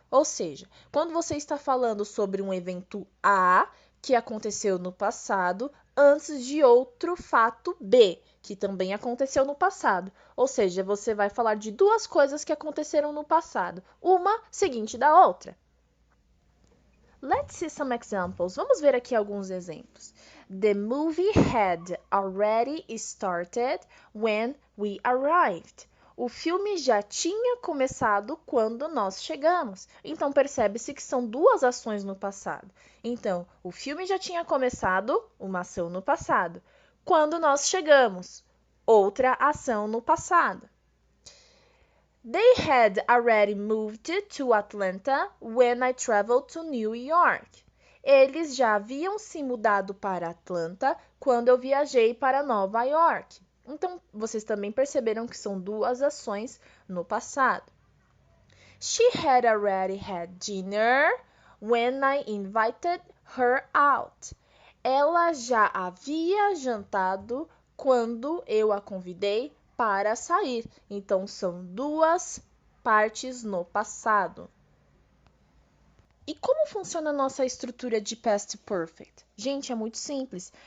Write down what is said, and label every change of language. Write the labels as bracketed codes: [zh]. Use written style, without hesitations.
[pt] Ou seja, quando você está falando sobre um evento A que aconteceu no passado antes de outro fato B que também aconteceu no passado. Ou seja, você vai falar de duas coisas que aconteceram no passado, uma seguinte da outra. [en] Let's see some examples. [pt] Vamos ver aqui alguns exemplos. [en] The movie had already started when we arrived. [pt] O filme já tinha começado quando nós chegamos. Então, percebe-se que são duas ações no passado. Então, o filme já tinha começado, uma ação no passado. Quando nós chegamos, outra ação no passado. [en] They had already moved to Atlanta when I traveled to New York. [pt] Eles já haviam se mudado para Atlanta quando eu viajei para Nova York. Então, vocês também perceberam que são duas ações no passado. [en] She had already had dinner when I invited her out. [pt] Ela já havia jantado quando eu a convidei para sair. Então, são duas partes no passado. E como funciona a nossa estrutura de Past Perfect? Gente, é muito simples.